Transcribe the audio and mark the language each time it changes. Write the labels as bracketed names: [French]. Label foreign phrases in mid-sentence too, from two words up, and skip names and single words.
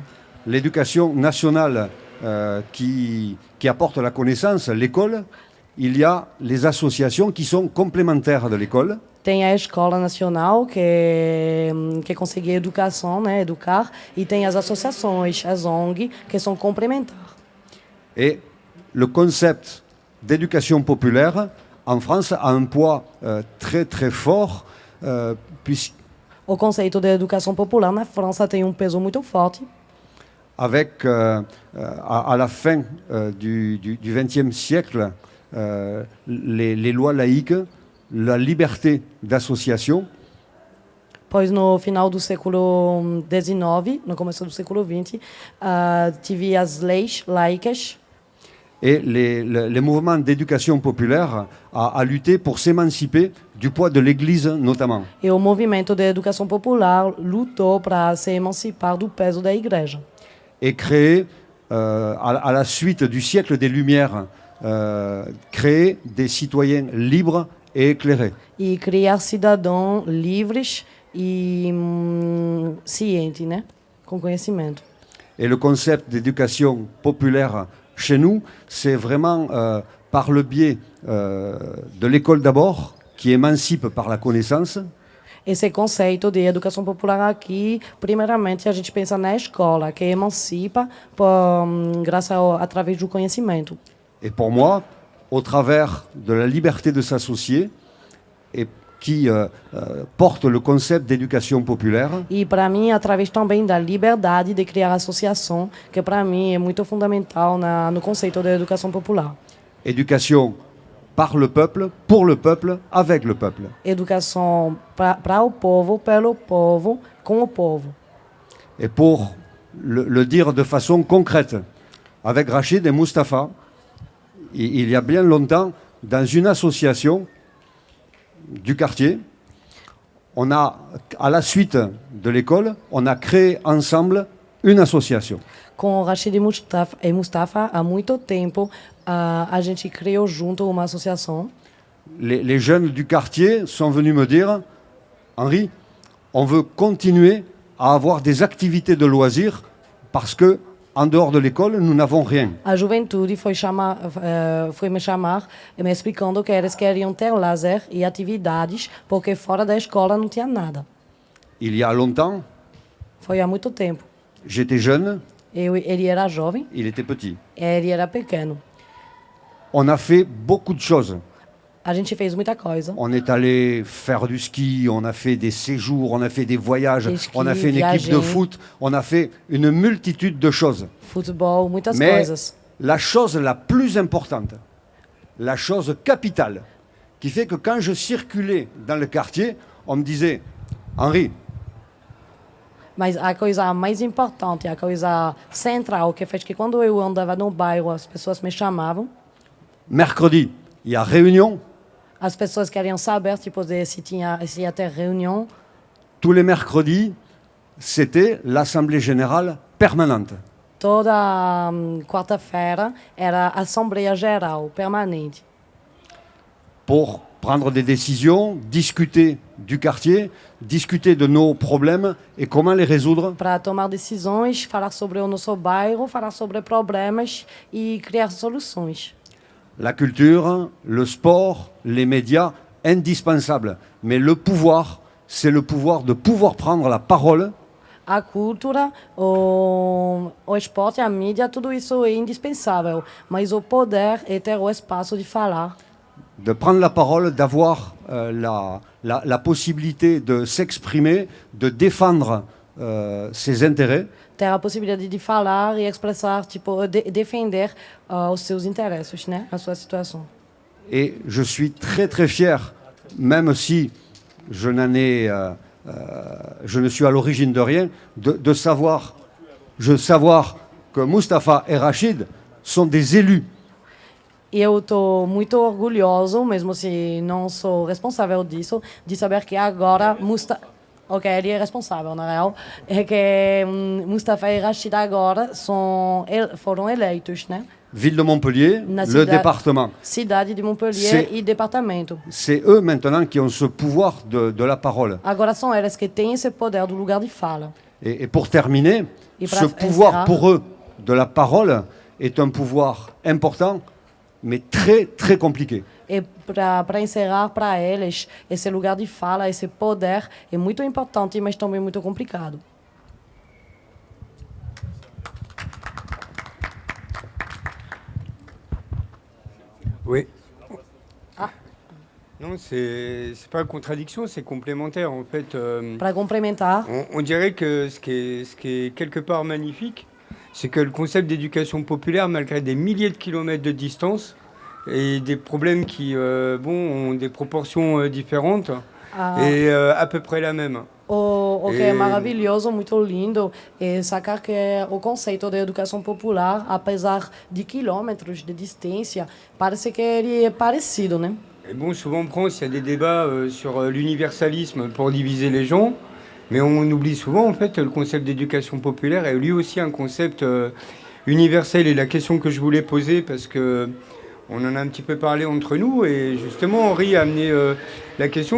[French] L'éducation nationale qui apporte la connaissance, l'école, il y a les associations qui sont complémentaires de l'école. [Portuguese] Tem a escola nacional, que consegue educação, né, educar, e tem as associações, as ONG, que são complementares. [French] Et le concept d'éducation populaire, en France, a un poids très très fort, [Portuguese] O conceito de educação popular na França tem um peso muito forte. [French] avec, à la fin du XXe siècle, les lois laïques, la liberté d'association. [Portuguese] Pois no final do século XIX, no começo do século XX, tive as leis laicas. [French] Et les mouvements d'éducation populaire a lutté pour s'émanciper du poids de l'Église notamment. [Portuguese] E o movimento de educação popular lutou para se emancipar do peso da igreja. [French] Et créer, à la suite du siècle des Lumières, créer des citoyens libres et éclairés. [Portuguese] e criar cidadãos livres e cientes, né? Com conhecimento. [French] Et le concept d'éducation populaire chez nous, c'est vraiment par le biais de l'école d'abord, qui émancipe par la connaissance, [Portuguese] Esse conceito de educação popular aqui, primeiramente a gente pensa na escola, que emancipa através do conhecimento. [French] et pour moi, au travers de la liberté de s'associer, et qui porte le concept d'éducation populaire, [Portuguese] E para mim, através também da liberdade de criar associação, que para mim é muito fundamental no conceito da educação popular. [French] éducation par le peuple, pour le peuple, avec le peuple. [Portuguese] Educação para o povo, pelo povo, com o povo. [French] Et pour le dire de façon concrète, avec Rachid et Mustapha, il y a bien longtemps, dans une association du quartier, on a, à la suite de l'école, on a créé ensemble une association. [Portuguese] Com o Rashid e Mustafa, há muito tempo, a gente criou junto uma associação. [French] Les jeunes du quartier sont venus me dire, Henri, on veut continuer à avoir des activités de loisirs parce que en dehors de l'école, nous n'avons rien. [Portuguese] A juventude foi me chamar e me explicando que eles queriam ter lazer e atividades, porque fora da escola não tinha nada. [French] Il y a longtemps, [Portuguese] Foi há muito tempo. [French] j'étais jeune, [Portuguese] Ele era jovem, [French] il était petit. [Portuguese] ele era pequeno. [French] On a fait beaucoup de choses. [Portuguese] A gente fez muita coisa. [French] On est allé faire du ski, on a fait des séjours, on a fait des voyages, Des skis, on a fait une équipe de viager. foot, on a fait une multitude de choses. [Portuguese] Futebol, muitas [French] Mais [Portuguese] coisas. [French] la chose la plus importante, la chose capitale, qui fait que quand je circulais dans le quartier, on me disait, Henri, [Portuguese] Mas a coisa mais importante, a coisa central, que fez que quando eu andava no bairro, as pessoas me chamavam. [French] mercredi, il y a réunion. [Portuguese] As pessoas queriam saber tipo, se ia ter reunião. [French] Tous les mercredis, c'était l'Assemblée générale permanente. [Portuguese] Toda quarta-feira era a Assembleia Geral permanente. [French] Pour prendre des décisions, discuter du quartier, discuter de nos problèmes et comment les résoudre. [Portuguese] Para tomar decisões, falar sobre o nosso bairro, falar sobre problemas e criar soluções. [French] La culture, le sport, les médias, indispensables. Mais le pouvoir, c'est le pouvoir de pouvoir prendre la parole [Portuguese] A cultura, o esporte, a mídia, tudo isso é indispensável. Mas o poder é ter o espaço de falar. [French] de prendre la parole, d'avoir la possibilité de s'exprimer, de défendre ses intérêts. [Portuguese] Ter a possibilidade de falar e expressar, tipo, defender os seus interesses, né? A sua situação. [French] Et je suis très très fier, même si je n'en ai, je ne suis à l'origine de rien, de savoir que Mustapha et Rachid sont des élus. [Portuguese] E eu estou muito orgulhoso, mesmo se não sou responsável disso, de saber que agora Ok, ele é responsável, na real. É que Mustafa e Rachid agora foram eleitos, né? [French] Ville de Montpellier, le département. [Portuguese] Cidade de Montpellier e departamento. [French] C'est eux maintenant qui ont ce pouvoir de la parole. [Portuguese] Agora são eles que têm esse poder do lugar de fala. [French] Et pour terminer, Et ce pouvoir pour eux de la parole est un pouvoir important, mais très très compliqué. [Portuguese] E para encerrar, para eles, esse lugar de fala, esse poder é muito importante, mas também muito complicado. [French] Oui. Ah. Non, c'est pas une contradiction, c'est complémentaire. En fait, [Portuguese] Para complementar, [French] on dirait que ce qui est quelque part magnifique, c'est que le concept d'éducation populaire, malgré des milliers de kilomètres de distance et des problèmes qui ont des proportions différentes, est à peu près la même. [Portuguese] O que é maravilhoso, muito lindo, é sacar que o conceito de educação popular, apesar de quilômetros de distância, parece que ele é parecido, né? [French] Et bon, souvent en France, il y a des débats sur l'universalisme pour diviser les gens, mais on oublie souvent en fait le concept d'éducation populaire est lui aussi un concept universel. Et la question que je voulais poser, parce que On en a un petit peu parlé entre nous et justement Henri a amené la question.